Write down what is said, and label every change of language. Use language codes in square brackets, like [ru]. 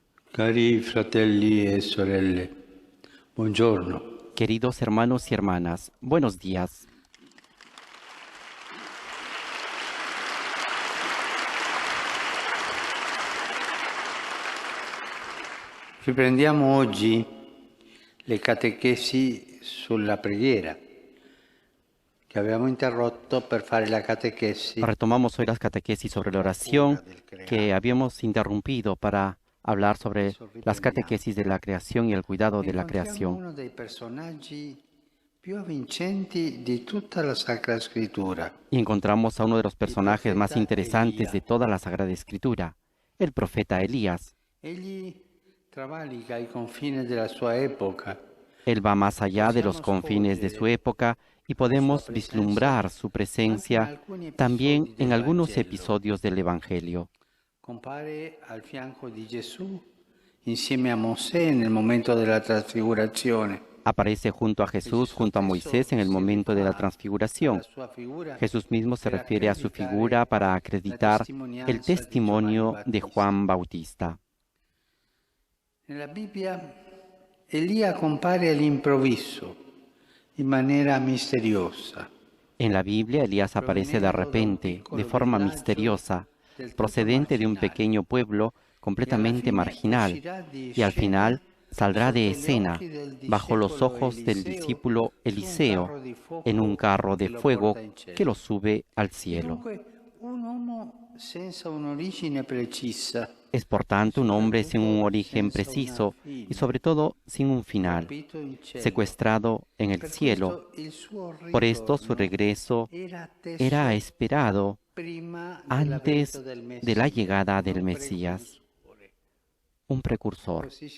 [it] Cari fratelli e sorelle, buongiorno. [es] Queridos hermanos y hermanas, buenos días. [it] Riprendiamo oggi le catechesi sulla preghiera, che abbiamo interrotto per fare la catechesi. [es] Retomamos hoy las catequesis sobre la oración que habíamos interrumpido para hablar sobre las catequesis de la creación y el cuidado de la creación. [it] Uno dei personaggi più avvincenti di tutta la Sacra Scrittura. [es] Y encontramos a uno de los personajes más interesantes de toda la Sagrada Escritura, el profeta Elías. [it] Egli travalica i confini della sua epoca. [es] Él va más allá de los confines de su época y podemos vislumbrar su presencia también en algunos episodios del Evangelio. [it] Compare al fianco di Gesù insieme a Mosè nel momento della trasfigurazione. [es] Aparece junto a Jesús, junto a Moisés en el momento de la transfiguración. Jesús mismo se refiere a su figura para acreditar el testimonio de Juan Bautista. [it] Nella Bibbia Elia compare all'improvviso, in maniera misteriosa. [es] En la Biblia, Elías aparece de repente, de forma misteriosa, procedente de un pequeño pueblo completamente marginal, y al final saldrá de escena bajo los ojos del discípulo Eliseo en un carro de fuego que lo sube al cielo. [it] Un uomo senza un'origine precisa. [es] Es por tanto un hombre sin un origen preciso y sobre todo sin un final, secuestrado en el cielo. Por esto su regreso era esperado antes de la llegada del Mesías, un precursor.